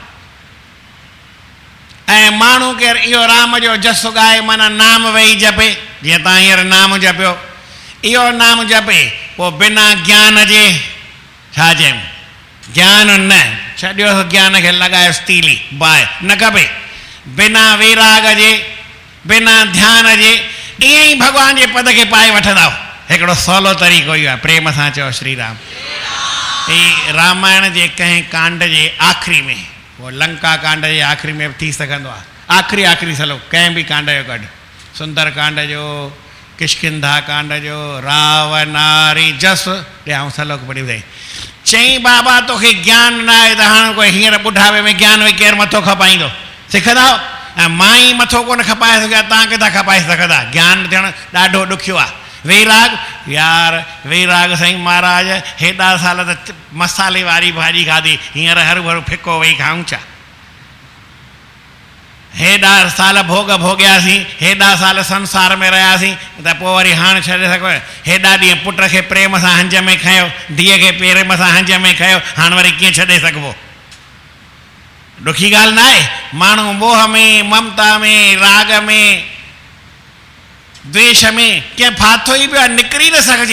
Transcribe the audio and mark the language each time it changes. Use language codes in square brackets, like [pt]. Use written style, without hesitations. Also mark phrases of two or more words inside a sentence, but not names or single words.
[sd] ऐं माण्हू केरु इहो राम जो जस ॻाए माना नाम वेही जपे, जीअं तव्हां हींअर नाम जपियो, इहो नाम जपे पोइ बिना ज्ञान जे, छा चइनि, ज्ञान न छॾियो, ज्ञान खे लॻायोसि तीली बाहि न खपे, बिना वैराग जे, बिना ध्यान जे ईअं ई भॻवान जे पद खे पाए वठंदा। हिकिड़ो सवलो तरीक़ो इहो आहे, प्रेम सां चओ श्री राम। ही रामायण जे कंहिं कांड जे आख़िरी में, उहो लंका कांड जे आख़िरी में बि थी सघंदो आहे, आख़िरी सलो कंहिं बि कांड जो कढ, सुंदर कांड जो, किष्किंधा कांड जो, राव नारी जस ॾियां सलोक पढ़ी ॿुधाई। चई बाबा तोखे ज्ञान न आहे त हाणे कोई हींअर ॿुढापे में ज्ञान में केरु मथो खपाईंदो? सिखंदा, ऐं मां ई मथो कोन खपाए सघिया, तव्हां किथां खपाए सघंदा? ज्ञान थियणु ॾाढो ॾुखियो आहे। वैराग, यार वैराग साईं महाराज हेॾा साल त मसाले वारी भाॼी खाधी, हींअर हरू भरू फिको वेही खाऊं छा? हेॾा साल भोग भोगियासीं, हेॾा साल संसार में रहियासीं, त पोइ वरी हाणे छॾे सघो? हेॾा ॾींहं पुट खे प्रेम सां हंज में खयो, धीअ खे प्रेम सां हंज में खयो, हाणे वरी कीअं छॾे सघिबो? ॾुखी ॻाल्हि न आहे। माण्हू मोह में, ममता में, राग में, द्वेष में कंहिं फाथो ई पियो आहे, निकिरी न सघिजे।